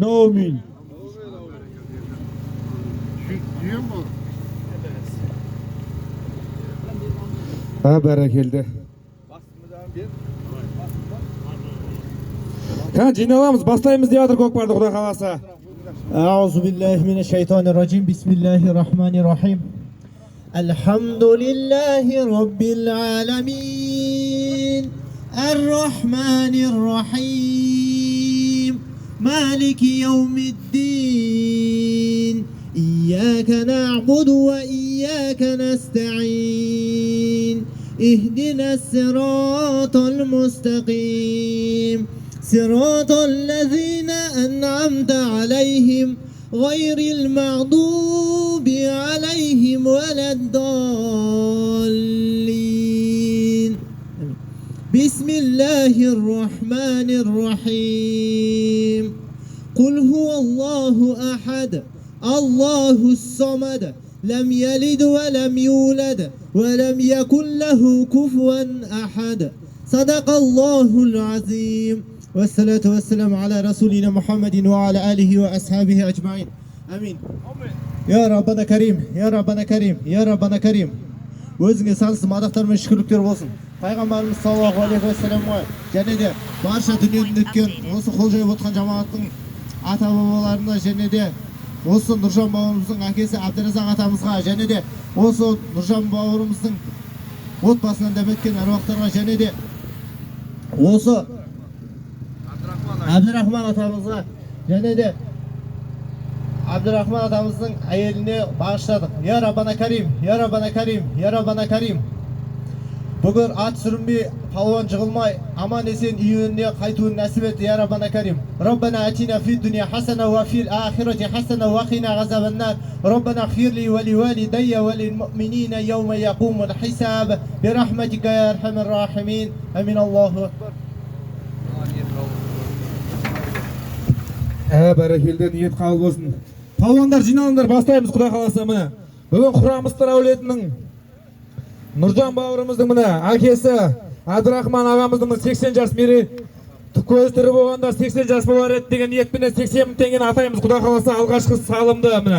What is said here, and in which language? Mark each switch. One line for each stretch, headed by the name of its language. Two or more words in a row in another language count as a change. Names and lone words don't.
Kazakh: Аумин. Бәрекелді. Жиналамыз, бастаймыз деп жатыр көкпарды Құда қаласа.
Arabic: أعوذ بالله من الشيطان الرجيم. بسم الله الرحمن الرحيم. الحمد لله رب العالمين. الرحمن الرحيم. مالك يوم الدين. إياك نعبد وإياك نستعين. اهدنا الصراط المستقيم. صراط الذين أنعمت عليهم غير المغضوب عليهم ولا الضالين بسم الله الرحمن الرحيم قل هو الله أحد الله الصمد لم يلد ولم يولد ولم يكن له كفوا أحد صدق الله العظيم والصلاة والسلام على رسولنا محمد وعلى آله وأصحابه أجمعين آمين يا ربنا كريم يا ربنا كريم يا ربنا كريم
Kazakh: өзіңе сансыз мадақтар мен шүкірліктер болсын.
Arabic: Пайғамбарымыз صلى الله عليه وسلم және де барша дүниеден өткен осы қол жайып отқан жамағаттың ата бабаларына және де осы Нұржан бауырымыздың әкесі Абдыразақ атамызға және де осы Нұржан бауырымыздың отбасынан дәметкен әруақтарға және де осы Абдырахман атамызға және де Абдырахман атамыздың әйеліне бағыштадық. يا ربنا كريم، يا ربنا كريم، يا ربنا كريم. Бүгін ат сүрінбей, палуан жығылмай, аман есен үйіне қайтуын нәсіп етті, يا ربنا كريم. ربنا آتنا في الدنيا حسنة وفي الآخرة حسنة وقنا عذاب النار. ربنا اغفر لي ولوالدي وللمؤمنين يوم يقوم الحساب. برحمتك يا أرحم الراحمين. آمين. الله أكبر.
Kazakh: Бәрекелді, ниет қабыл болсын. Палуандар жиналыңдар, бастаймыз Құда қаласа міне. Бүгін Құрамыстар әулетінің Нұржан бауырымыздың міне әкесі Абдырахман ағамыздың 80 жас көз тірі болғандар 80 жас болар еді деген ниетпенен 80 мың теңгені атаймыз Құда қаласа алғашқы салымды міне.